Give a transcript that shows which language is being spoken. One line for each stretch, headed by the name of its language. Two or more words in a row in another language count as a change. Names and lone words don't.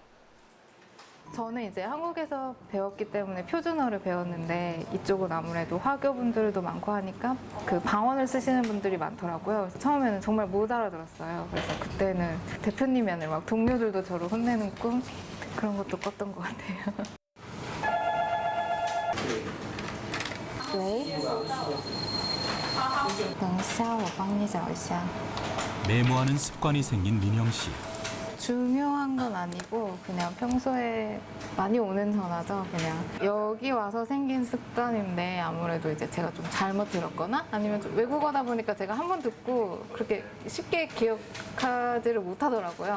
Korean: 저는 이제 한국에서 배웠기 때문에 표준어를 배웠는데 이쪽은 아무래도 화교분들도 많고 하니까 그 방언을 쓰시는 분들이 많더라고요. 그래서 처음에는 정말 못 알아들었어요. 그래서 그때는 대표님이 막 동료들도 저를 혼내는 꿈 그런 것도 꿨던 것 같아요. 네.
Chinese: 等一下我帮你找一下
Korean: 메모하는 습관이 생긴 민영 씨. 중요한 건 아니고 그냥 평소에 많이 오는 전화죠. 그냥 여기 와서 생긴 습관인데 아무래도 이제 제가 좀 잘못 들었거나 아니면 좀 외국어다 보니까 제가 한 번 듣고 그렇게 쉽게 기억하지를 못하더라고요.